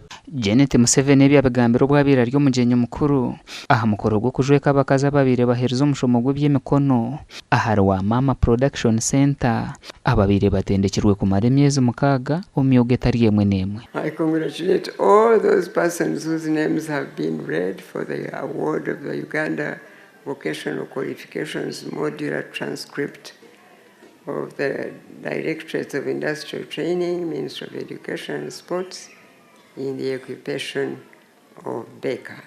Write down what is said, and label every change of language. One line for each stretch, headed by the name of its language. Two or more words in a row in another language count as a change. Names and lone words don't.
Nyankole: Janet Museveni byabagambira obwabira ryo mugenyo mukuru aha mukoro gwo kujweka abakazi ababire bahereza omushomo gw'ebyemikono ahari wa Mama Production Center ababire batendekirwe kumara emyezi 6 omu myogo etari emwe n'emwe.
English: I congratulate all those persons whose names have been read for the award of the Uganda Vocational Qualifications Modular Transcript of the Directorate of Industrial Training, Ministry of Education and Sports, in the occupation of baker.